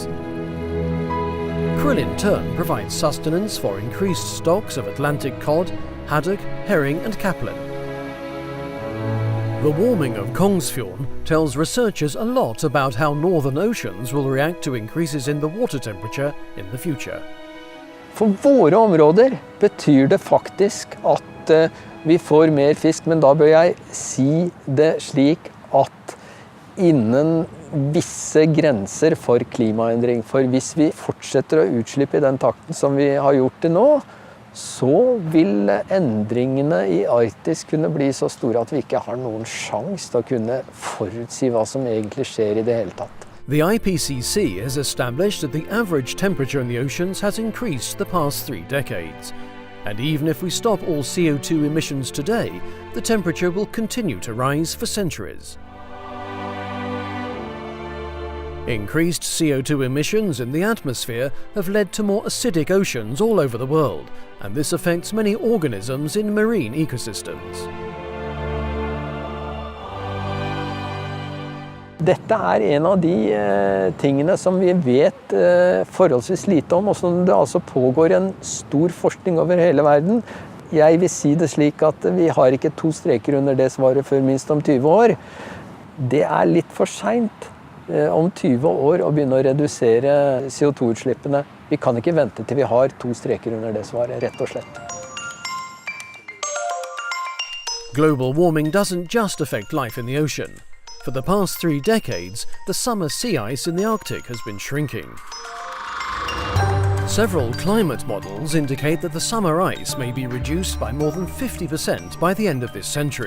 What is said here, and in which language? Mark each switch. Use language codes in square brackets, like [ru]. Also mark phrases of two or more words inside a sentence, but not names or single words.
[en] Krill in turn provides sustenance for increased stocks of Atlantic cod, haddock, herring and caplin. The warming of Klimafilm tells researchers a lot about how northern oceans will react to increases in the water temperature in the future. [no] For våre områder betyr det faktisk at vi får mer fisk, men da bør jeg si det slik at innen visse grenser for klimaendring. For hvis vi fortsetter å utslippe i den takten som vi har gjort det nå, så vil endringene i Arktis kunne bli så store at vi ikke har noen sjans til å kunne forutsi hva som egentlig skjer i det hele tatt. [en] The IPCC has established that the average temperature in the oceans has increased the past 3 decades. And even if we stop all CO2 emissions today, the temperature will continue to rise for centuries. Increased CO2 emissions in the atmosphere have led to more acidic oceans all over the world, and this affects many organisms in marine ecosystems. [no] Dette en av de tingene som vi vet forholdsvis lite om, og som det altså pågår en stor forskning over hele verden. Jeg vil si det slik at vi har ikke 2 streker under det svaret før minst om 20 år. Det litt for sent om 20 år å begynne å redusere CO2-utslippene. Vi kan ikke vente til vi har 2 streker under det svaret, rett og slett. [en] Global warming doesn't just affect life in the ocean. For the past 3 decades, the summer sea ice in the Arctic has been shrinking. Several climate models indicate that the summer ice may be reduced by more than 50% by the end of this century.